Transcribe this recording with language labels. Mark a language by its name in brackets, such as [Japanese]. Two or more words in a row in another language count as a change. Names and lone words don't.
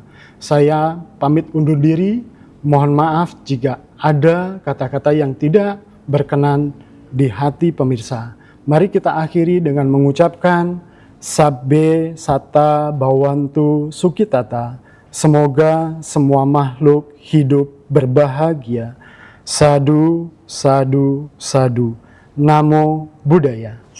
[Indonesian] Saya pamit undur diri, mohon maaf jika ada kata-kata yang tidak berkenan di hati pemirsa. Mari kita akhiri dengan mengucapkan [Pali] Sabbe Satta Bhavantu Sukhitata. [Indonesian] Semoga semua makhluk hidup berbahagia. [Pali] Sadu, sadu, sadu. Namo Buddhaya.